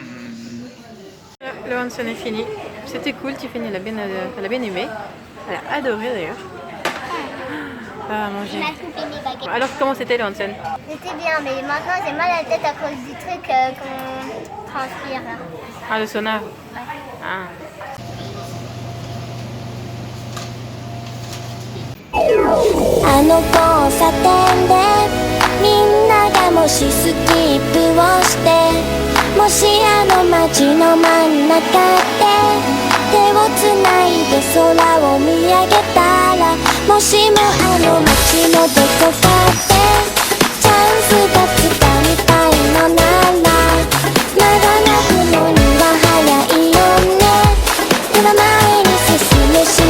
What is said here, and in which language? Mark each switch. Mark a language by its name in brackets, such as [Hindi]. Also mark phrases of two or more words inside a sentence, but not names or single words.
[French] Le onsen est fini. C'était cool, Tiffany, elle a bien aimé. Elle a adoré d'ailleurs. Ah, manger. On a coupé mes baguettes. Alors, comment c'était le onsen? C'était bien, mais maintenant j'ai mal à la tête à cause du truc qu'on transpire là. Ah, le sauna. Ouais. Ah. [Japanese] あの交差点でみんながもしスキップをしてもしあの街の真ん中で手をつないで空を見上げたらもしもあの街のどこかでチャンスがつかみたいのならまだ泣くのには早いよねでは前に進むし